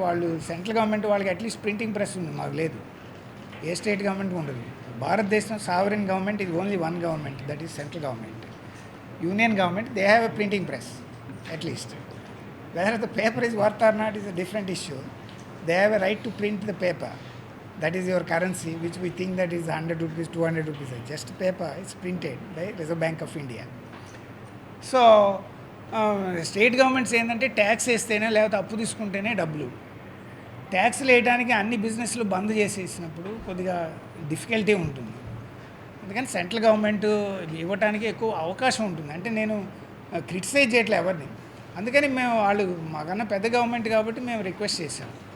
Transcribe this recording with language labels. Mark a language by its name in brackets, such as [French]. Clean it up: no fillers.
[Telugu] వాళ్ళు central government వాళ్ళకి at least printing press ఉంది, మాకు లేదు. ఏ స్టేట్ గవర్నమెంట్ ఉండదు. [English] భారతదేశం sovereign government ఇది only one government, that is central government. Union government they have a printing press at least. Whether the paper is worth or not is a different issue. They have a right to print the paper. That is your currency, which we think that is 100 rupees, 200 rupees. Just paper is printed by Reserve Bank of India. [Telugu] So, state governments ఏంటంటే tax వేస్తేనే లేకపోతే అప్పు తీసుకుంటేనే డబ్బులు. ట్యాక్స్లు వేయడానికి అన్ని బిజినెస్లు బంద్ చేసేసినప్పుడు కొద్దిగా డిఫికల్టీ ఉంటుంది. అందుకని సెంట్రల్ గవర్నమెంట్ ఇవ్వడానికి ఎక్కువ అవకాశం ఉంటుంది. అంటే నేను క్రిటిసైజ్ చేయట్లే ఎవరిని. అందుకని మేము వాళ్ళు మాకన్నా పెద్ద గవర్నమెంట్ కాబట్టి మేము రిక్వెస్ట్ చేశాం.